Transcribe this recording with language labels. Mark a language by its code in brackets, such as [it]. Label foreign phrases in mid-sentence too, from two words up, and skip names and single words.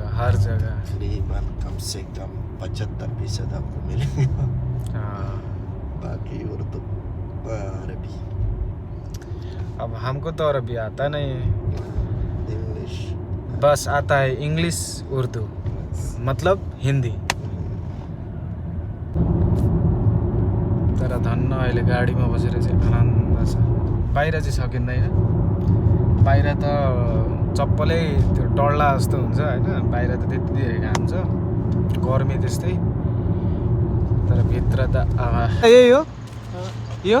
[hi] तकरीबन कम से कम 75% आपको मिलेगा। हाँ। बाकी उर्दू अरबी। अब हमको तो अरबी आता नहीं है, इंग्लिश बस आता है इंग्लिश उर्दू मतलब हिंदी। [ne] तर तर धन्न अहिले गाडीमा बसेर चाहिँ आनन्द छ। बाहिर चाहिँ सकिँदैन, बाहिर त चप्पलै त्यो डल्ला जस्तो हुन्छ होइन, बाहिर त त्यति धेरै घाम छ, गर्मी त्यस्तै, तर भित्र त यही हो यो।